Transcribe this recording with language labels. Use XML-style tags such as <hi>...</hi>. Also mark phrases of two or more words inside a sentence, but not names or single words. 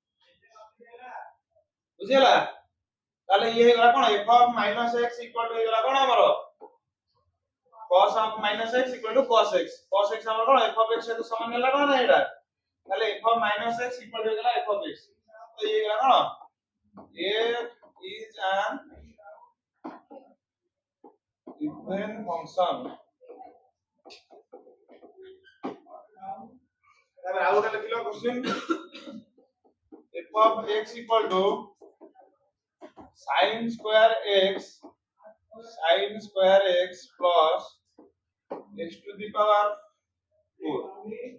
<or>ବୁଝିଲା ତାଲେ ଏ ହେଗଲା କଣ</or> <en>f of minus x equal to</en> <or>ହେଗଲା କଣ ହମର</or> <en>cos of minus x equal to cos x</en> <or>ହମର କଣ</or> <en>f of x</en> <or>ସେ ତ ସମାନ ହେଲା କଣ ଏଟା ତାଲେ</or> <en>f of minus x equal to</en> <or>हेगला</or> <en>f of x</en> <or>ତ ଏ ହେଗଲା କଣ</or> <en>f is an even function</en> <or>ତାପର ଆଉ ଗୋଟେ ଲେଖିଲୁ</or> <en>क्वेश्चन f of x equal to sin square x plus x to the power 4</en>